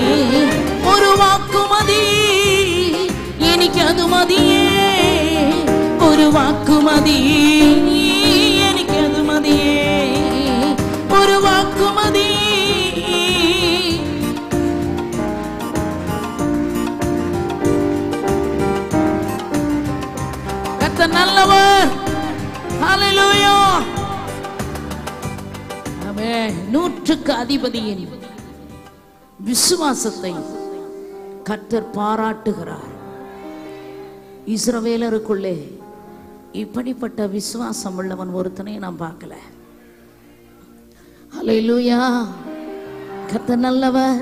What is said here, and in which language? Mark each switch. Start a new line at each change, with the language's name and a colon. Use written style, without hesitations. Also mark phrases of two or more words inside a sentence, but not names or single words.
Malayalam: ഒരു വാക്കുമതി എനിക്കത് മതിയേ, ഒരു വാക്കുമതി എനിക്കത് മതിയേ, ഒരു വാക്കുമതി.
Tamil: കർത്താവ് நல்லவர்.
Malayalam: ഹല്ലേലൂയ. ആമേൻ.
Tamil: நூற்றுக்கு அதிபதியின் விசுவாசத்தை கர்த்தர் பாராட்டுகிறார். இஸ்ரவேலருக்குள்ளே இப்படிப்பட்ட விசுவாசம் உள்ளவன் ஒருத்தனை நாம் பார்க்கல. ஹல்லேலூயா. கர்த்தர் நல்லவர்.